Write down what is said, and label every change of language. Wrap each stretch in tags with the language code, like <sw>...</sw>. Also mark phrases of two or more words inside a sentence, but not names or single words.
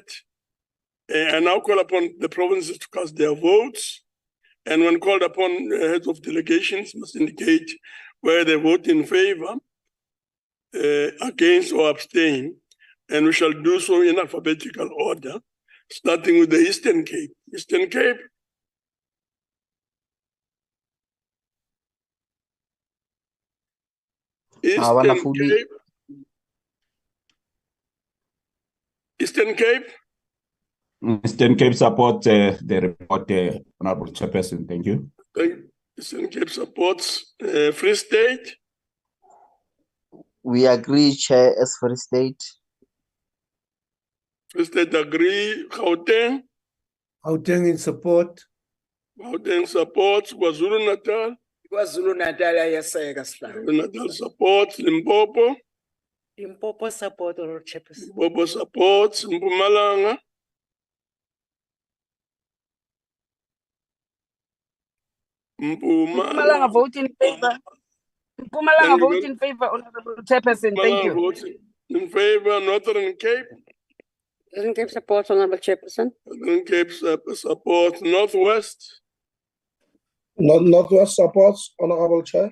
<en>I now call upon the provinces to cast their votes. And when called upon, heads of delegations must indicate whether they vote in favor, against, or abstain. And we shall do so in alphabetical order, starting with the Eastern Cape. Eastern Cape. Eastern Cape. Eastern Cape. Eastern Cape support the report, Honourable Chairperson. Thank you. Eastern Cape supports Free State. We agree, Chair, as Free State. Free State agree. Gauteng. Gauteng in support. Gauteng supports. KwaZulu Natal.</en> <zu>KwaZulu Natal ayaseka sihla.</zu> <en>Natal supports. Limpopo. Limpopo support, Honourable Chairperson. Limpopo supports. Mpumalanga. Mpumalanga vote in favor. Mpumalanga vote in favor, Honourable Chairperson. Thank you. Vote in favor. Northern Cape. Northern Cape support, Honourable Chairperson. Northern Cape supports. Northwest. Northwest supports, Honourable Chair.</en>